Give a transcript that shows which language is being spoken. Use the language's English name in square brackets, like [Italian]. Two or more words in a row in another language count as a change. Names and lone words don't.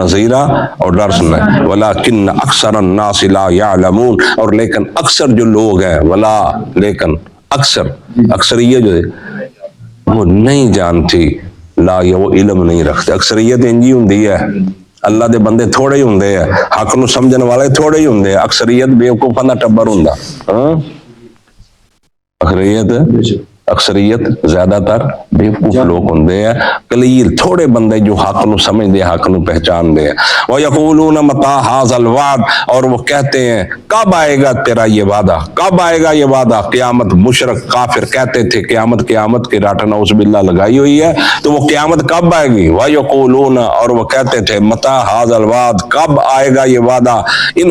[Urdu] نذیرا اور ڈر سنانے، [Arabic] ولکن اکثر الناس لا یعلمون، [Urdu] اور لیکن اکثر جو لوگ ہیں، ولا لیکن اکثریت جو ہے وہ نہیں جانتی، لا یہ وہ علم نہیں رکھتے، [Punjabi] اکثریت انجی ہوندی ہے، اللہ دے بندے تھوڑے ہی ہوندے ہیں، حق نو سمجھن والے تھوڑے ہی ہوندے ہیں، اکثریت بیوقوفاں دا ٹبر ہوندا، اکثریت زیادہ تر بیوقوف لوگ ہوندے ہیں، قلیل تھوڑے بندے جو حق نو سمجھدے، حق نو پہچان دے ہیں۔ [Arabic] وَيَقُولُونَ مَتَىٰ هَٰذَا الْوَعْدُ، [Urdu] اور وہ کہتے ہیں کب آئے گا تیرا یہ وعدہ، کب آئے گا یہ وعدہ، قیامت، مشرک کافر کہتے تھے قیامت کی راٹھ نعوذ باللہ لگائی ہوئی ہے، تو وہ قیامت کب آئے گی، وَيَقُولُونَ، اور وہ کہتے تھے [Arabic] مَتَىٰ هَٰذَا الْوَعْدُ، [Urdu] کب آئے گا یہ وعدہ، ان